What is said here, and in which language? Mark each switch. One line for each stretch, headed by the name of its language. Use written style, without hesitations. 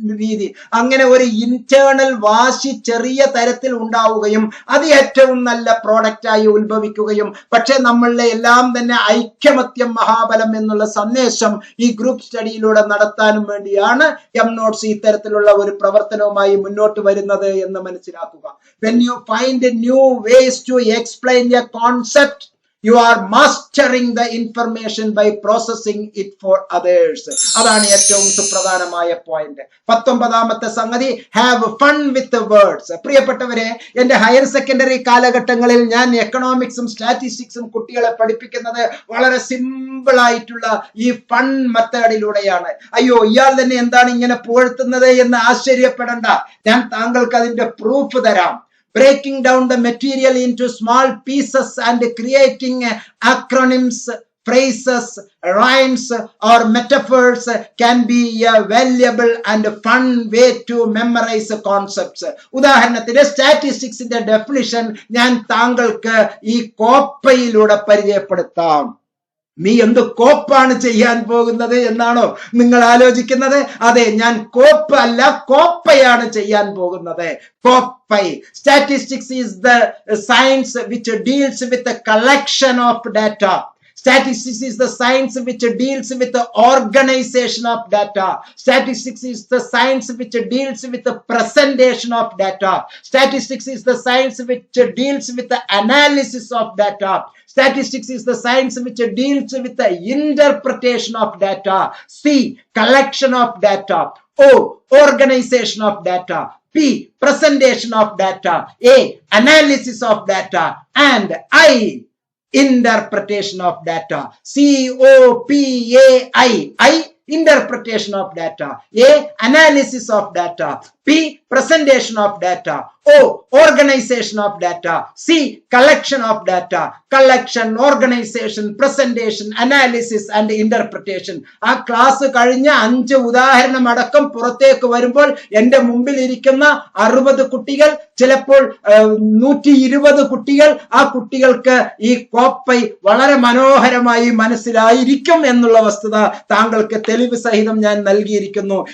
Malayalam: രീതി, അങ്ങനെ ഒരു ഇന്റേണൽ വാശി ചെറിയ തരത്തിൽ ഉണ്ടാവുകയും അത് ഏറ്റവും നല്ല പ്രോഡക്റ്റായി ഉത്ഭവിക്കുകയും, പക്ഷെ നമ്മളുടെ എല്ലാം തന്നെ ഐക്യമത്യം മഹാബലം എന്നുള്ള സന്ദേശം ഈ ഗ്രൂപ്പ് സ്റ്റഡിയിലൂടെ നടത്താനും വേണ്ടിയാണ് നോട്ട്സ് ഇത്തരത്തിലുള്ള ഒരു പ്രവർത്തനവുമായി മുന്നോട്ട് വരുന്നത് എന്ന് മനസ്സിലാക്കുക.
English: When you find new ways to explain a concept, you are mastering the information by processing it for others.
Malayalam: അതാണ് ഏറ്റവും സുപ്രധാനമായ പോയിന്റ്. 19ാമത്തെ സംഗതി,
English: Have fun with words.
Malayalam: പ്രിയപ്പെട്ടവരെ, എന്റെ ഹയർ സെക്കൻഡറി കാലഘട്ടങ്ങളിൽ ഞാൻ എക്കണോമിക്സും സ്റ്റാറ്റിസ്റ്റിക്സും കുട്ടികളെ പഠിപ്പിക്കുന്നത് വളരെ സിമ്പിൾ ആയിട്ടുള്ള ഈ ഫൺ മെത്തേഡിലൂടെയാണ്. അയ്യോ, ഇയാൾ തന്നെ എന്താണ് ഇങ്ങനെ പുകഴ്ത്തുന്നത് എന്ന് ആശ്ചര്യപ്പെടണ്ട, ഞാൻ താങ്കൾക്ക് അതിന്റെ പ്രൂഫ് തരാം.
English: Breaking down the material into small pieces and creating acronyms, phrases, rhymes or metaphors can be a valuable and fun way to memorize concepts.
Malayalam: ഉദാഹരണത്തിന് സ്റ്റാറ്റിസ്റ്റിക്സിന്റെ ഡെഫിനിഷൻ ഞാൻ താങ്കൾക്ക് ഈ കോപ്പയിലൂടെ പരിചയപ്പെടുത്താം. നീ എന്ത് കോപ്പാണ് ചെയ്യാൻ പോകുന്നത് എന്നാണോ നിങ്ങൾ ആലോചിക്കുന്നത്? അതെ, ഞാൻ കോപ്പ് അല്ല, കോപ്പയാണ് ചെയ്യാൻ പോകുന്നത്. കോപ്പൈ.
English: Statistics is the science which deals with the collection of data. Statistics is the science which deals with the organization of data. Statistics is the science which deals with the presentation of data. Statistics is the science which deals with the analysis of data. Statistics is the science which deals with the interpretation of data. C, collection of data. O, organization of data. P, presentation of data. A, analysis of data. And I, interpretation of data. COPAI. I, interpretation of data. A, analysis of data. P, presentation of data. O, organization of data. C, collection of data. Collection, organization, presentation, analysis and interpretation.
Malayalam: ആ class കഴിഞ്ഞ 5 ഉദാഹരണം അടക്കം പുറത്തേക്ക് വരുമ്പോൾ എന്റെ മുമ്പിൽ ഇരിക്കുന്ന 60 കുട്ടികൾ, ചിലപ്പോൾ 120 കുട്ടികൾ, ആ കുട്ടികൾക്ക് ഈ കോപ്പൈ വളരെ മനോഹരമായി മനസ്സിലായിരിക്കും എന്നുള്ള വസ്തുത താങ്കൾക്ക് തെളിവ് സഹിതം ഞാൻ നൽകിയിരിക്കുന്നു.